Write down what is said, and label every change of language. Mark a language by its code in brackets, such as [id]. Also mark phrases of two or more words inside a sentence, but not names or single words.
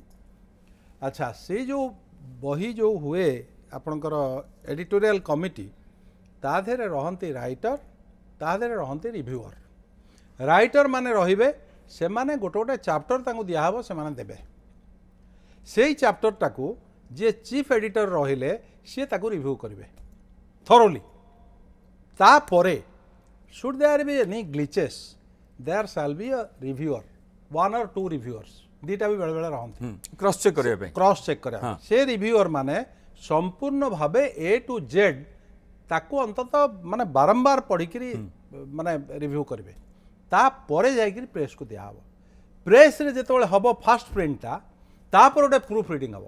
[or] ଆଚ୍ଛା, ସେଇ ଯେଉଁ ବହି ଯେଉଁ ହୁଏ ଆପଣଙ୍କର [en] editorial committee, [or] ତା ଦେହରେ ରହନ୍ତି ରାଇଟର, ତା ଦେହରେ ରହନ୍ତି ରିଭ୍ୟୁଅର। ରାଇଟର ମାନେ ରହିବେ, ସେମାନେ ଗୋଟେ ଗୋଟେ ଚାପ୍ଟର ତାଙ୍କୁ ଦିଆହେବ, ସେମାନେ ଦେବେ। ସେଇ ଚାପ୍ଟରଟାକୁ ଯିଏ [en] chief editor [or] ରହିଲେ ସିଏ ତାକୁ ରିଭ୍ୟୁ କରିବେ ଥରୋଲି। ତାପରେ [en] should there be any glitches, there shall be a reviewer, 1 or 2 reviewers, [or] ଦୁଇଟା ବି ବେଳେବେଳେ ରହନ୍ତି [en] cross check [or] କରିବା ପାଇଁ। [en] cross check [or] କରିବା ପାଇଁ। ସେ ରିଭ୍ୟୁଅର ମାନେ ସମ୍ପୂର୍ଣ୍ଣ ଭାବେ [en] A to Z [or] ତାକୁ ଅନ୍ତତଃ ମାନେ ବାରମ୍ବାର ପଢ଼ିକିରି ମାନେ ରିଭ୍ୟୁ କରିବେ। ତାପରେ ଯାଇକିରି ପ୍ରେସ୍କୁ ଦିଆହେବ। ପ୍ରେସ୍ରେ ଯେତେବେଳେ ହେବ [en] first printଟା, [or] ତାପରେ ଗୋଟେ [en] proof reading [or] ହେବ।